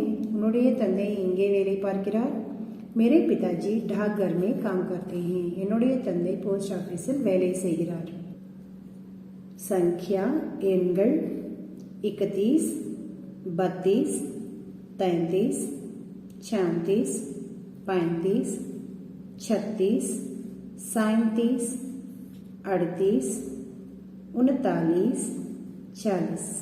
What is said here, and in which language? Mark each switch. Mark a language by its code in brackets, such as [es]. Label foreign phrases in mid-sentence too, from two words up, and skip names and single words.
[ta] உன்னுடைய தந்தை எங்கே வேலை பார்க்கிறார்? [hi] मेरे पिताजी डाकघर में काम करते हैं। [ta] என்னுடைய தந்தை [en] post office [ta] வேலை செய்கிறார்। संख्या எண்கள் 31, 32, 33, 34, 35, 36, 37, 38, 39, 40,